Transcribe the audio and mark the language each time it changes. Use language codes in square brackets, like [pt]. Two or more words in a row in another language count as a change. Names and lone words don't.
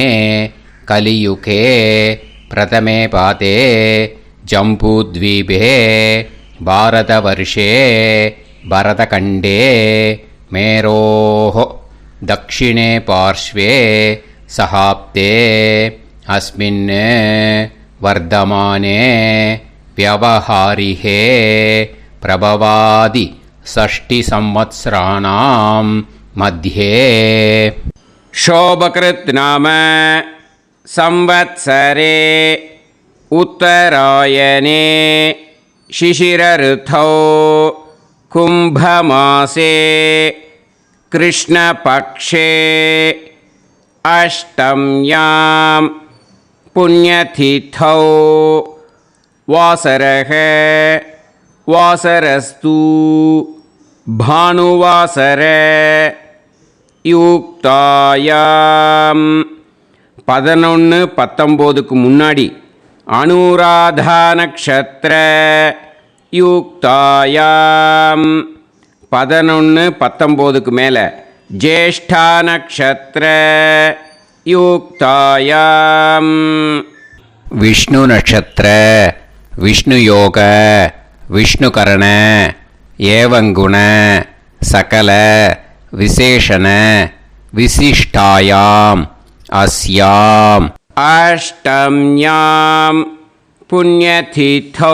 [sa] कलियुगे प्रथमे पादे जम्बूद्वीपे भारतवर्षे भरतखण्डे मेरोः दक्षिणे पार्श्वे शकाब्दे अस्मिन् वर्तमाने व्यवहारिहे प्रभवादि षष्टि संवत्सराणां मध्ये शोभकृत् नाम संवत्सरे उत्तरायणे शिशिरऋतौ कुम्भमासे कृष्णपक्षे अष्टम्यां पुण्यतिथौ वासरः वासरस्तु भानुवासर யுக்தாயாம் 11-19க்கு முன்னாடி अनुराधा नक्षत्र யுக்தாயாம் 11-19க்கு மேலே ज्येष्ठा नक्षत्र युक्तायाम् विष्णु नक्षत्र विष्णु योग विष्णुकरण एवङ्गुण सकल विशेषण विशिष्टायाम् अस्याम् अष्टम्याम् पुण्यतिथौ.